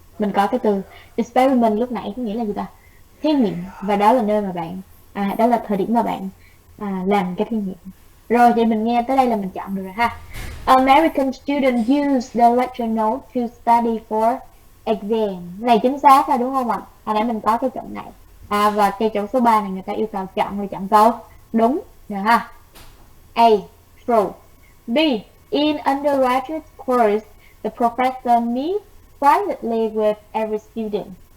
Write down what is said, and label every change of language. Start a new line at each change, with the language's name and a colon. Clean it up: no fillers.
Vietnamese: Mình có cái từ experiment lúc nãy có nghĩa là gì ta? Thí nghiệm, và đó là nơi mà bạn Đó là thời điểm mà bạn làm cái thí nghiệm. Rồi vậy mình nghe tới đây là mình chọn được rồi ha.
English: American students use the lecture note to study for exam.
Vietnamese: Này chính xác rồi đúng không ạ? Hồi nãy mình có cái chọn này. Và cái chỗ số 3 này người ta yêu cầu chọn, rồi chọn câu đúng được ha.
English: A, true. B, in undergraduate course, the professor meets privately with every student.